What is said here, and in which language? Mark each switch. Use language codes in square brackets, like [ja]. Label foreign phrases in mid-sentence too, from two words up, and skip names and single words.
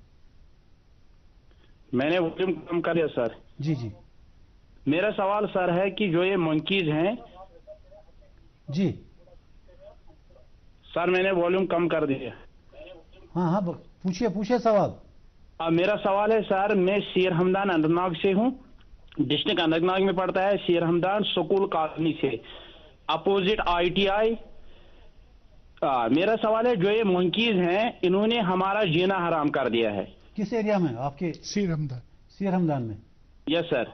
[ur] میں نے والیوم کم کر دیا سر. جی جی میرا سوال سر ہے کہ جو یہ منکیز ہیں جی. سر میں نے والیوم کم کر دیا. ہاں ہاں پوچھیے سوال. میرا سوال ہے سر، میں شیر ہمدان اننت ناگ سے ہوں، ڈسٹرکٹ اننت ناگ میں پڑتا ہے، شیر ہمدان سکول کالونی سے اپوزٹ ITI. میرا سوال ہے جو یہ منکیز ہیں انہوں نے ہمارا جینا حرام کر دیا ہے. کس ایریا میں؟ آپ کے سیر ہمدان. سیر ہمدان میں. [en] yes sir.